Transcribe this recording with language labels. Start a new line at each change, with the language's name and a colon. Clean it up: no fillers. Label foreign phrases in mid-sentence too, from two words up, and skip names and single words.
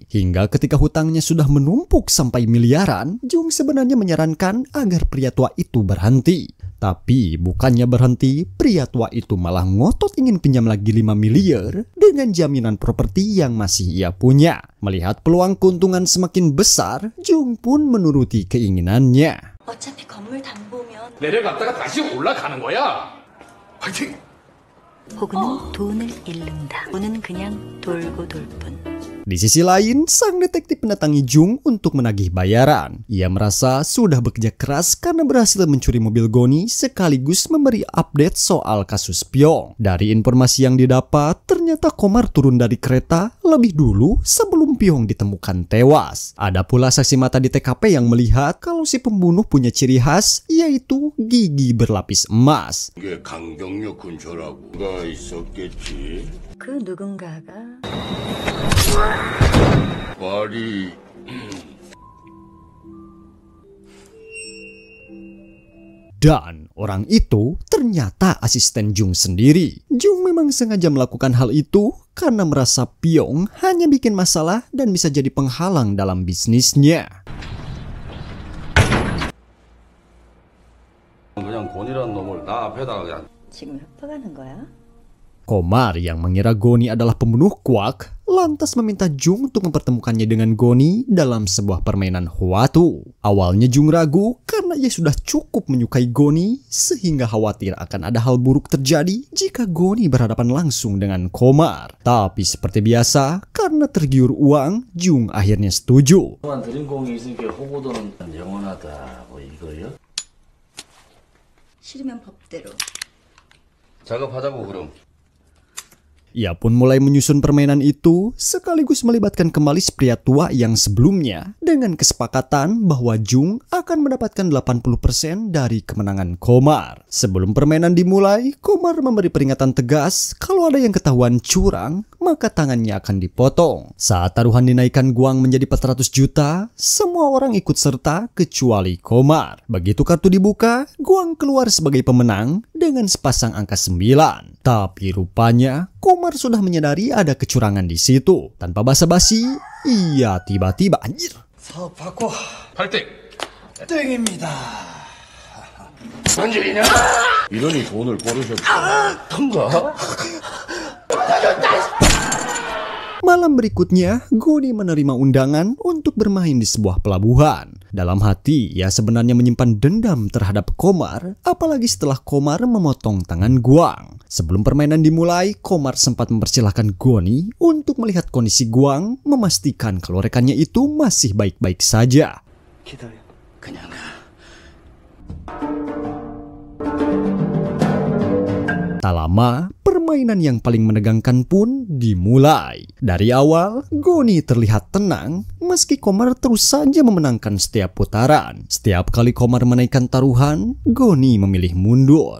Indonesian: Hingga ketika hutangnya sudah menumpuk sampai miliaran, Jung sebenarnya menyarankan agar pria tua itu berhenti. Tapi bukannya berhenti, pria tua itu malah ngotot ingin pinjam lagi 5 miliar dengan jaminan properti yang masih ia punya. Melihat peluang keuntungan semakin besar, Jung pun menuruti keinginannya.
Korean: 어차피 건물 담보면 내려갔다가 다시 올라가는 거야. 화이팅! 호구는 돈을 잃는다. 돈은 그냥 돌고 돌 뿐.
Indonesian: Di sisi lain, sang detektif mendatangi Jung untuk menagih bayaran. Ia merasa sudah bekerja keras karena berhasil mencuri mobil Goni sekaligus memberi update soal kasus Pyong. Dari informasi yang didapat, ternyata Komar turun dari kereta lebih dulu sebelum Pyong ditemukan tewas. Ada pula saksi mata di TKP yang melihat kalau si pembunuh punya ciri khas, yaitu gigi berlapis emas.
Korean: 이게 강경역 근처라고가 있었겠지. 그 누군가가 말이
Indonesian: Dan orang itu ternyata asisten Jung sendiri. Jung memang sengaja melakukan hal itu karena merasa Pyong hanya bikin masalah dan bisa jadi penghalang dalam bisnisnya.
Korean: 그냥 권이라는 놈을 나 앞에다가 그냥 지금 협박하는 거야?
Indonesian: Komar yang mengira Goni adalah pembunuh Quack lantas meminta Jung untuk mempertemukannya dengan Goni dalam sebuah permainan Hwatu. Awalnya Jung ragu karena ia sudah cukup menyukai Goni sehingga khawatir akan ada hal buruk terjadi jika Goni berhadapan langsung dengan Komar. Tapi seperti biasa, karena tergiur uang, Jung akhirnya setuju.
Korean: 그동안 들인 공이 있으니까 호구도는 영원하다 뭐 이거요? 싫으면 법대로. 작업하자고 그럼.
Indonesian: Ia pun mulai menyusun permainan itu sekaligus melibatkan kembali si pria tua yang sebelumnya dengan kesepakatan bahwa Jung akan mendapatkan 80% dari kemenangan Komar. Sebelum permainan dimulai, Komar memberi peringatan tegas kalau ada yang ketahuan curang, maka tangannya akan dipotong. Saat taruhan dinaikkan Guang menjadi 400 juta, semua orang ikut serta kecuali Komar. Begitu kartu dibuka, Guang keluar sebagai pemenang dengan sepasang angka 9. Tapi rupanya Komar sudah menyadari ada kecurangan di situ. Tanpa basa-basi, ia tiba-tiba anjir.
Korean: 사업 바꿔 8등. 땡입니다. 반죽이냐? 이러니 돈을 벌으셨다. 턴가?
Indonesian: Malam berikutnya, Goni menerima undangan untuk bermain di sebuah pelabuhan. Dalam hati, ia sebenarnya menyimpan dendam terhadap Komar, apalagi setelah Komar memotong tangan Guang. Sebelum permainan dimulai, Komar sempat mempersilahkan Goni untuk melihat kondisi Guang, memastikan kalau rekannya itu masih baik-baik saja.
Korean: 기다려. 그냥 가.
Indonesian: Tak lama, permainan yang paling menegangkan pun dimulai. Dari awal, Goni terlihat tenang, meski Komar terus saja memenangkan setiap putaran. Setiap kali Komar menaikkan taruhan, Goni memilih mundur.